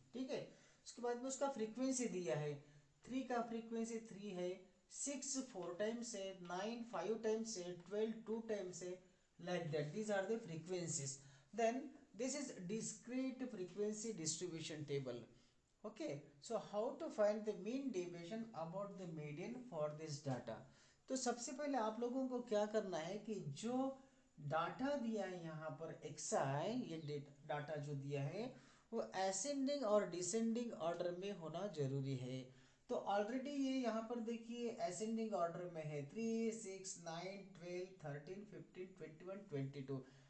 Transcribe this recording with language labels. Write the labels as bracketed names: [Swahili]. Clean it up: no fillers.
[Hindi] ठीक है, उसके बाद में उसका फ्रीक्वेंसी दिया है। 3 का फ्रीक्वेंसी 3 है, 6 4 टाइम्स है, 9 5 टाइम्स है, 12 2 टाइम्स है, [English] Like that these are the frequencies. Then this is discrete frequency distribution table. Okay, so how to find the mean deviation about the median for this data? [Hindi] तो सबसे पहले आप लोगों को क्या करना है कि जो डाटा दिया है यहाँ पर एक्सआई, ये डाटा जो दिया है वो असेंडिंग और डिसेंडिंग ऑर्डर में होना जरूरी है। तो ऑलरेडी ये यहाँ पर देखिए असेंडिंग ऑर्डर में है 3, 6, 9, 12, 13, 15, 21, 22।